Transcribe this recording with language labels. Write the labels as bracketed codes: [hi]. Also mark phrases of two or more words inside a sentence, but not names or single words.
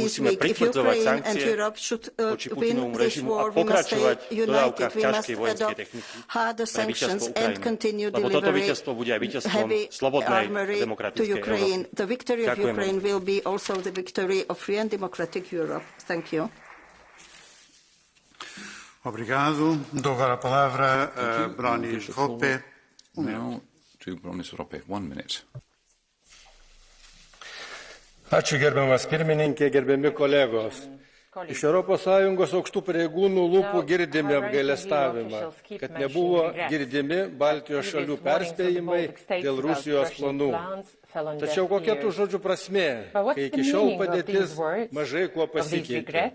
[sk] Musíme pritvrdzovať sankcie voči Putinovmu režimu a pokračovať v dodávkach ťažkej vojenskej techniky pre víťazstvo Ukrajiny. Lebo toto víťazstvo bude aj víťazstvom slobodnej a demokratickej Európy. [pt] Obrigado. Dou agora a palavra a Bronis Rope. [en] Now to Bronis Rope, 1 minute. [lt] Ačiū gerbiamas pirmininkė, gerbiami kolegos. Iš ES aukštų pareigūnų lūpų girdime apgailestavimą, kad nebuvo girdimi Baltijos šalių perspėjimai dėl Rusijos planų. Tačiau kokia tų žodžių prasmė, kai iki šiol padėtis mažai kuo pasikeitė.